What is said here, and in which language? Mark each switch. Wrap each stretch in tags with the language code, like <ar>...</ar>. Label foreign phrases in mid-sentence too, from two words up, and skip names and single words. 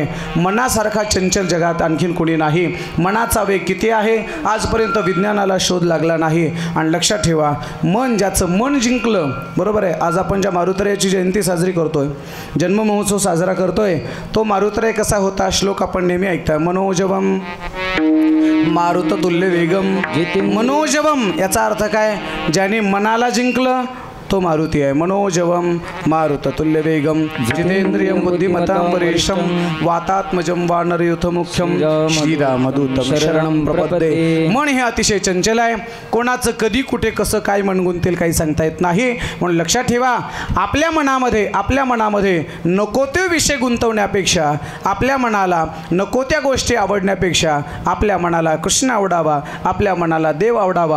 <mr>मनासारखा चंचल जगात आणखीन कोणी नाही. मनाचा वेग किती आहे, आजपर्यंत विज्ञानाला शोध लागला नाही. आणि लक्षात ठेवा, मन ज्याचं मन जिंकलं, बरोबर आहे. आज आपण ज्या मारुतरायाची जयंती साजरी करतोय, जन्म महोत्सव साजरा करतोय, तो मारुतराय कसा होता, श्लोक आपण नेहमी ऐकताय.</mr> <sa>मनोजवम मारुत तुल्य वेगम मनोजवम.</sa> <mr>याचा अर्थ काय, ज्याने मनाला जिंकलं तो मारुती आहे.</mr> <sa>मनोजवम मारुत तुल्य वेगम जितेंद्रियम बुद्धिमतां परेशम वातात्मजम वानरयुथ मुख्यम श्रीरामदूतम शरणम प्रपद्ये.</sa> <mr>मन हे अतिशय चंचल आहे. कोणाचं कधी कुठे कसं काय मन गुंतेल काही सांगता येत नाही. म्हणून लक्षात ठेवा, आपल्या मनामध्ये नको ते विषय गुंतवण्यापेक्षा, आपल्या मनाला नको त्या गोष्टी आवडण्यापेक्षा आपल्या मनाला कृष्ण आवडावा, आपल्या मनाला देव आवडावा.</mr>